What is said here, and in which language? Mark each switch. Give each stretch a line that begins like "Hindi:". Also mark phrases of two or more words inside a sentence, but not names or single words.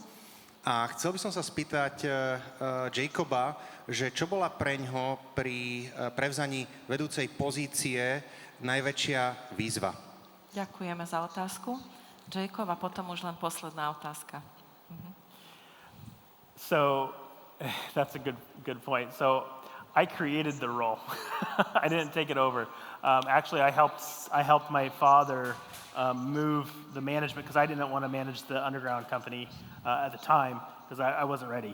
Slovak: A chcel by som sa spýtať Jacoba, že čo bola preňho pri prevzaní vedúcej pozície najväčšia výzva? Ďakujeme za otázku. Jacob, a potom už len posledná otázka.
English: So, that's a good point. So, I created the role. I didn't take it over. Actually, I helped my father move the management because I didn't want to manage the underground company at the time because I wasn't ready.